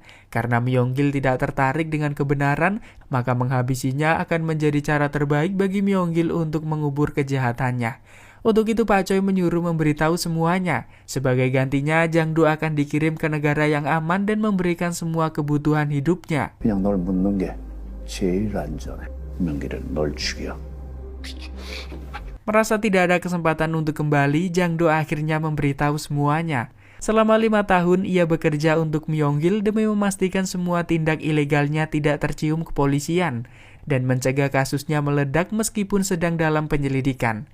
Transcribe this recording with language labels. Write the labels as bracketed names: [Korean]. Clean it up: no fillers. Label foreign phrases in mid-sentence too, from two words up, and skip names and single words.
[Indonesian] Karena Myung-gil tidak tertarik dengan kebenaran, maka menghabisinya akan menjadi cara terbaik bagi Myung-gil untuk mengubur kejahatannya. Untuk itu Pak Choi menyuruh memberitahu semuanya. Sebagai gantinya, Jang-do akan dikirim ke negara yang aman dan memberikan semua kebutuhan hidupnya. [Korean] 그냥 널 묻는 게 제일 안전해. 명기를 널 죽여. [Indonesian] Merasa tidak ada kesempatan untuk kembali, Jang-do akhirnya memberitahu semuanya. Selama 5 tahun, ia bekerja untuk Myung-gil demi memastikan semua tindak ilegalnya tidak tercium kepolisian dan mencegah kasusnya meledak meskipun sedang dalam penyelidikan.